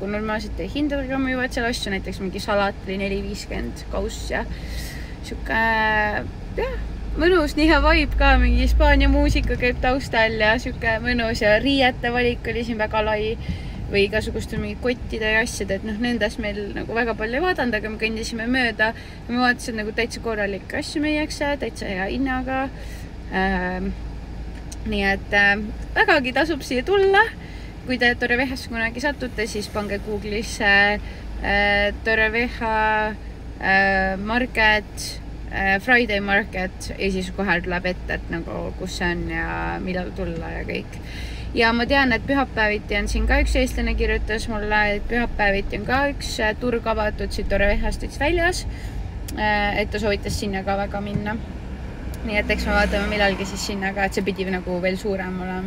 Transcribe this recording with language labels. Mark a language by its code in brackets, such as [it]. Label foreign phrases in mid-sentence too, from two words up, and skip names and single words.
[et] normaalsete hindadega müüvad seal asju, näiteks mingi salat oli 4,50 kauss ja siuke, jah, mõnus, nii hea vibe ka, mingi Hispaania muusika käib taustal ja siuke mõnus ja riiete valik oli siin väga lai või igasugustel mingi kottide ja asjad, et noh, nendest meil nagu väga palju ei vaadanud, aga me kõndisime mööda ja ma vaatasin nagu täitsa korralikke asju meiakse, täitsa hea hinnaga. Nii et vägagi tasub siia tulla. Kui te Torreviejasse kunagi satute, siis pange Google'isse [en] Torrevieja market, Friday market [et] ja siis kohe tuleb ette, et nagu kus see on ja millal tulla ja kõik. Ja ma tean, et pühapäeviti on siin ka üks eestlane kirjutas mulle, et pühapäeviti on ka üks turg avatud siit Torreviejast üts väljas, et ta soovitas sinna ka väga minna. Nii et eks me vaatame millalgi siis sinna ka, et see pidi nagu veel suurem olema.